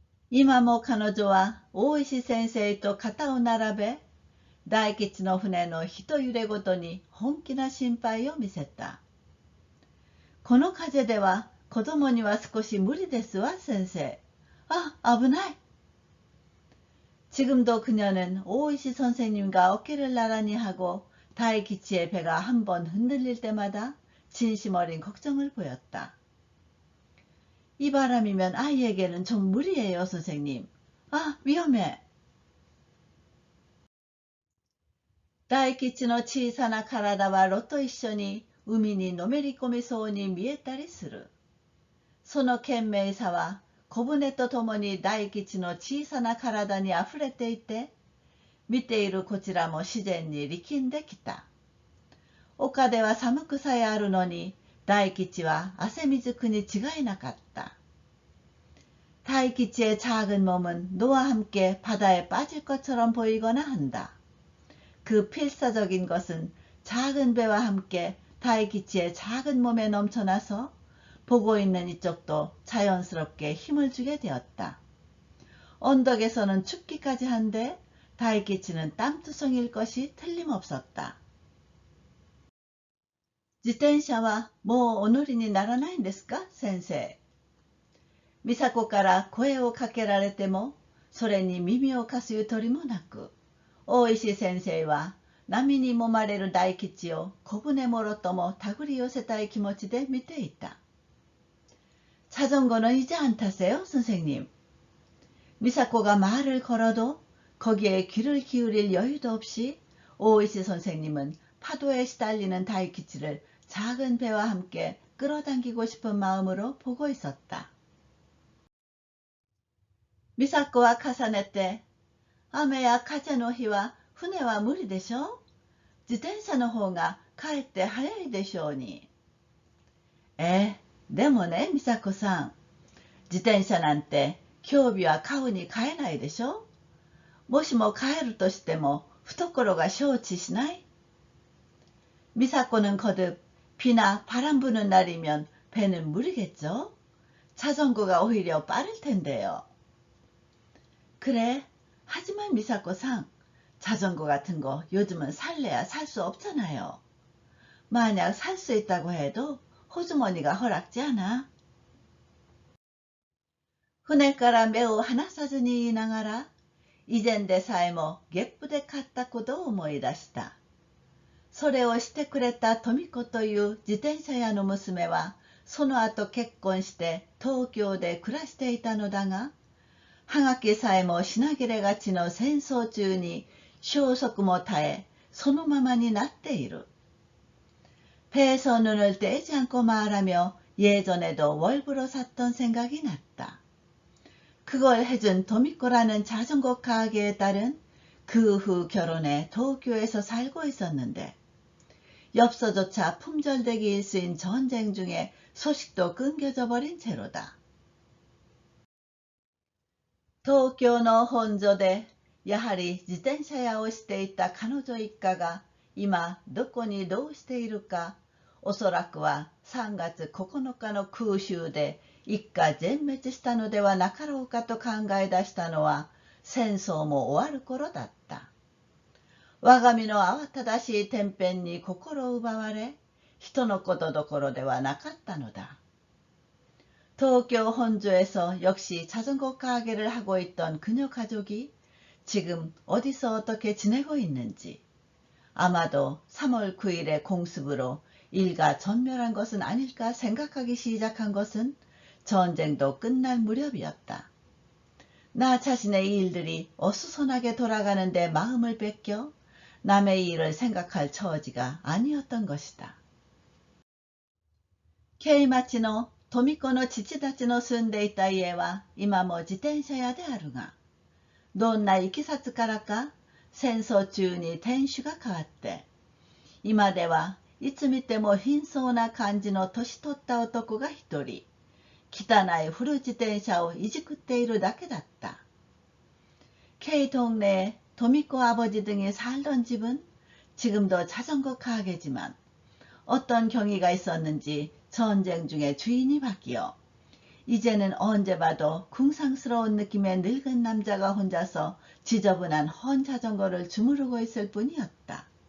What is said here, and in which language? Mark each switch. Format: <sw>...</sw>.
<ja>今も彼女は大石先生と肩を並べ、大吉の船の一揺れごとに本気な心配を見せた。この風では子供には少し無理ですわ、先生。あ、危ない。</ja> <ko>지금도 그녀는 오이시 선생님과 어깨를 나란히 하고 다이키치의 배가 한번 흔들릴 때마다 진심 어린 걱정을 보였다. 이 바람이면 아이에게는 좀 무리예요, 선생님. 아, 위험해.</ko> <ja>大吉の小さな体は炉と一緒に海にのめり込みそうに見えたりする。その懸命さは小舟とともに大吉の小さな体にあふれていて、見ているこちらも自然に力んできた。丘では寒くさえあるのに、大吉は汗水くに違いなかった。</ja> <ko>다이키치의 작은 몸은 노와 함께 바다에 빠질 것처럼 보이거나 한다. 그 필사적인 것은 작은 배와 함께 다이키치의 작은 몸에 넘쳐나서 보고 있는 이쪽도 자연스럽게 힘을 주게 되었다. 언덕에서는 춥기까지 한데 다이키치는 땀투성일 것이 틀림없었다.</ko> <ja>自転車はもうお乗りにならないんですか、先生。美佐子から声をかけられても、それに耳を貸すゆとりもなく、大石先生は波に揉まれる大吉を小舟もろとも手繰り寄せたい気持ちで見ていた。</ja> <ko>자전거는 이제 안 타세요, 선생님? 미사코가 말을 걸어도 거기에 귀를 기울일 여유도 없이 오이시 선생님은 파도에 시달리는 다이키치를 작은 배와 함께 끌어당기고 싶은 마음으로 보고 있었다. 미사코와 카사네</ko> <ja>て、雨や風の日は船は無理でしょう。自転車の方がかえって早いでしょうに。でもね、美佐子さん。自転車なんて今日日は買うに買えないでしょ。もしも買えるとしても懐が承知しない。</ja> <ko>미사코는 거듭 비나 바람 부는 날이면 배는 무리겠죠. 자전거가 오히려 빠를 텐데요. 그래. 하지만 미사코さん, 자전거 같은 거 요즘은 살래야 살 수 없잖아요. 만약 살 수 있다고 해도 호주머니가 허락지 않아.</ko> <ja>船から目を離さずに言いながら、以前でさえも月賦で買ったことを思い出した。それをしてくれた富子という自転車屋の娘は、その後結婚して東京で暮らしていたのだが、はがきさえも品切れがちの戦争中に消息も絶え、そのままになっている。</ja> <ko>배에서 눈을 떼지 않고 말하며 예전에도 월부로 샀던 생각이 났다. 그걸 해준 도미코라는 자전거 가게에 딸은 그 후 결혼해 도쿄에서 살고 있었는데, 엽서조차 품절되기 일수인 전쟁 중에 소식도 끊겨져 버린 채로다.</ko> <ja>東京の本所でやはり自転車屋をしていた彼女一家が今どこにどうしているか、おそらくは3月9日の空襲で一家全滅したのではなかろうかと考え出したのは戦争も終わる頃だった。我が身の慌ただしい天変に心を奪われ、人のことどころではなかったのだ。</ja> <ko>도쿄 혼주에서 역시 자전거 가게를 하고 있던 그녀 가족이 지금 어디서 어떻게 지내고 있는지, 아마도 3월 9일의 공습으로 일가 전멸한 것은 아닐까 생각하기 시작한 것은 전쟁도 끝날 무렵이었다. 나 자신의 일들이 어수선하게 돌아가는데 마음을 뺏겨 남의 일을 생각할 처지가 아니었던 것이다. K마치의</ko> <ja>富子の父たちの住んでいた家は今も自転車屋であるが、どんないきさつからか戦争中に店主が変わって、今ではいつ見ても貧相な感じの年取った男が一人、汚い古自転車をいじくっているだけだった。</ja> <ko>K 동네에 도미코 아버지 등이 살던 집은 지금도 자전거 가게지만 어떤 경위가 있었는지 전쟁 중에 주인이 바뀌어 이제는 언제 봐도 궁상스러운 느낌의 늙은 남자가 혼자서 지저분한 헌 자전거를 주무르고 있을 뿐이었다.</ko>